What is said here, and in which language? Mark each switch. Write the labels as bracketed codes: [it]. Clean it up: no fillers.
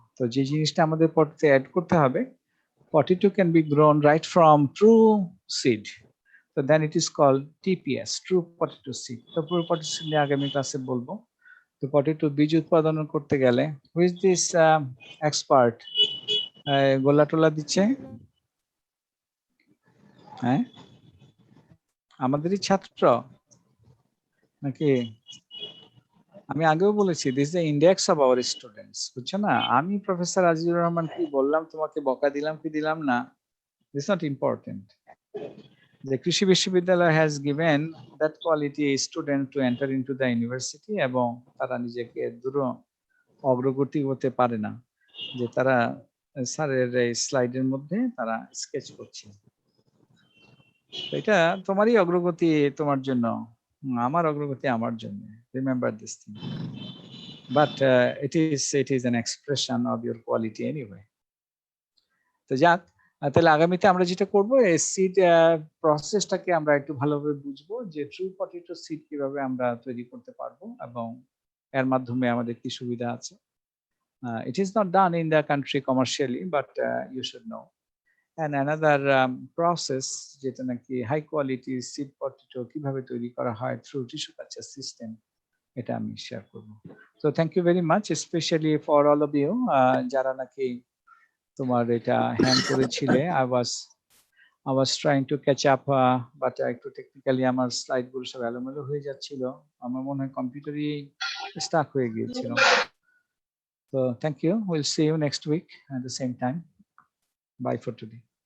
[bn] তো যে জিনিসটা আমাদের পটেটো অ্যাড করতে হবে, [en] potato can be grown right from true seed, so then it is called TPS, true potato seed। [bn] তো পুরো potato seed নিয়ে আগামী ক্লাসে বলবো। তো পটেটো বীজ উৎপাদন করতে গেলে [en] who is this expert? [bn] গোলা টোলা দিচ্ছে, হ্যাঁ আমাদেরই ছাত্র নাকি? আমি আগেও বলেছি [en] this the index of our students, [bn] বুঝছো না? আমি প্রফেসর আজিজুর রহমান কি বললাম তোমাকে, বকা দিলাম কি দিলাম না, [en] This not important. The Krishi Vishwavidyalaya has given that quality student to enter into the university, [bn] এবং তারা নিজেকে দূর অগ্রগতি হতে পারে না যে তারা স্যারের এই স্লাইডের মধ্যে তারা স্কেচ করছে। এটা তোমারই অগ্রগতি তোমার জন্য, আমার অগ্রগতি আমার জন্য। [en] Remember this thing, but it is an expression of your quality anyway. [bn] তো যাক, তাহলে আগামীতে আমরা যেটা করব, এই সিড প্রসেসটাকে আমরা একটু ভালোভাবে বুঝবো, যে ট্রু পটেটো সিড কিভাবে আমরা তৈরি করতে পারবো এবং এর মাধ্যমে আমাদের কি সুবিধা আছে। [en] It is not done in the country commercially, but you should know. And another process [bn] যেটা নাকি হাই কোয়ালিটি সিড পটেটো কিভাবে তৈরি করা হয় [en] through tissue culture system, [bn] এটা আমি শেয়ার করব। [en] So thank you very much, especially for all of you [bn] যারা নাকি তোমার এটা হ্যান্ড করেছিলে। [en] I was trying to catch up, but [bn] একটু টেকনিক্যালি আমার স্লাইড গুলো সব এলোমেলো হয়ে যাচ্ছিল, আমার মনে হয় কম্পিউটারই স্টাক হয়ে গিয়েছিল। [en] So thank you. We'll see you next week at the same time. Bye for today.